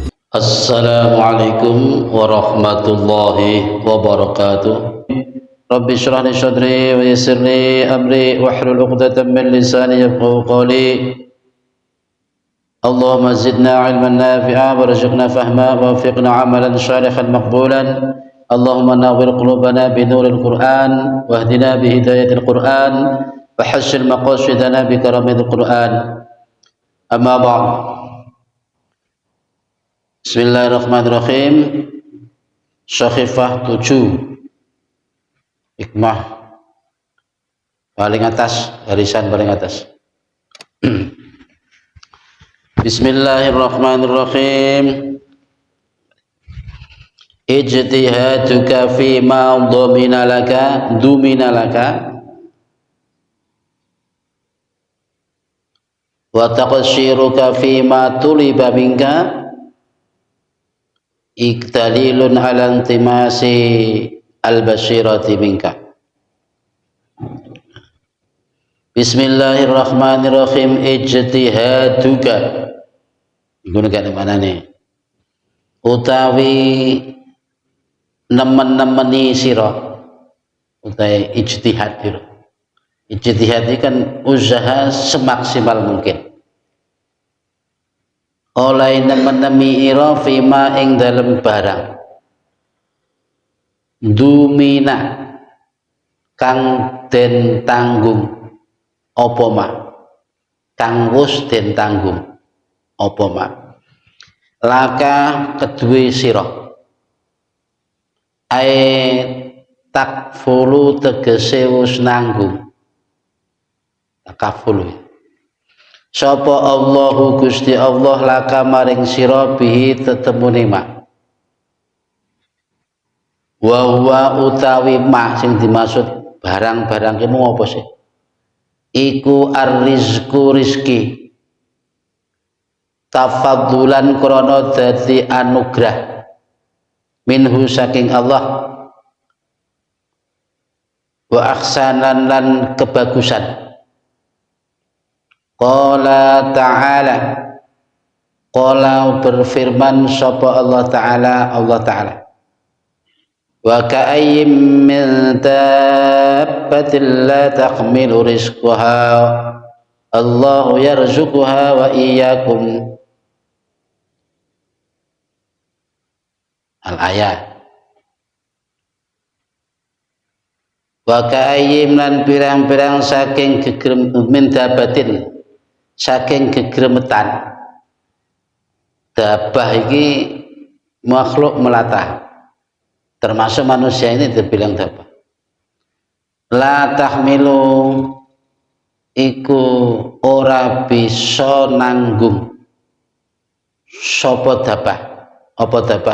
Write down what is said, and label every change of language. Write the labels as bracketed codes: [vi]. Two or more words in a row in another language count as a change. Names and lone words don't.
[ar] السلام عليكم ورحمة الله وبركاته. رب اشرح لي صدري ويسر لي أمري واحلل عقدة من لساني يفقهوا قولي. اللهم زدنا علما نافعا وارزقنا فهما ووفقنا عملا صالحا مقبولا. اللهم نور قلوبنا بنور القرآن واهدنا بهداية القرآن وحصل مقاصدنا بكرامة القرآن. أما بعد. بسم الله الرحمن الرحيم. [id] Sakhifah 7, hikmah paling atas, barisan paling atas. [ar] بسم الله الرحمن الرحيم. اجتهادك فيما ضمن لك وتقصيرك فيما طلب منك دليل على انطماس البصيرة منك. بسم الله الرحمن الرحيم. [id] Ijtihaduka gunakan mana nih? [jv] Utawi nemen-nemeni sira, utawi ijtihad itu. [id] Ijtihad itu kan usaha semaksimal mungkin. [jv] Oleh nemen-nemi ira fima ing dalem barang dumina kang den tanggung apa ma, kang wis den tanggung apa ma, laka kedue sira ae takfulu tegese wis nanggung, takafulu sapa Allahu Gusti Allah laka maring sira bihi tetemune ma. [ar] وهو [jv] utawi ma sing dimaksud barang-barang ki mung apa sih? Iku ar-rizqu rizki. Tafaddulan krana dadi anugrah minhu saking Allah. Wa ahsanan lan kebagusan. [ar] قال تعالى قال [jv] berfirman sapa [ar] Allah Ta'ala, وكأين من دابة لا تحمل رزقها الله يرزقها وإياكم. الآية. وكأين [jv] lan pirang-pirang saking gegrem [ar] من دابة, [jv] saking gegremetan. [id] Dabah iki makhluk melata, termasuk manusia ini terbilang dabah. [ar] لا تحمل [jv] iku ora bisa nanggung sapa dabah, apa dabah?